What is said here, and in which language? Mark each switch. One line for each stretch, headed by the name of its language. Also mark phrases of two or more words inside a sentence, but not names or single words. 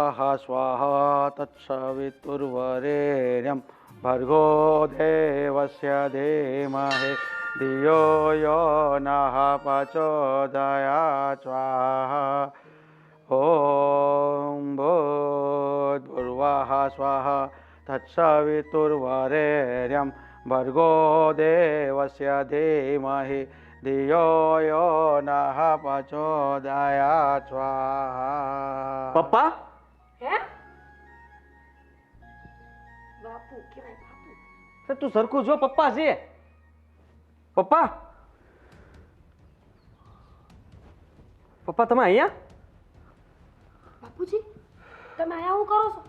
Sanskrit: स्वाहा तत्सवितुर्वरेण्यं भर्गो देवस्य धीमहि धियो यो नः प्रचोदयात् स्वाहा ॐ भूर्भुवः स्वाहा तत्सवितुर्वरेण्यं भर्गो देवस्य धीमहि धियो यो नः प्रचोदयात् स्वाहा।
Gujarati: પપ્પા હે બાપુ કેવાય બાપુ? તું સરખું જો. પપ્પા છે. પપ્પા પપ્પા તમે અહીંયા? બાપુજી તમે આયા શું કરો છો?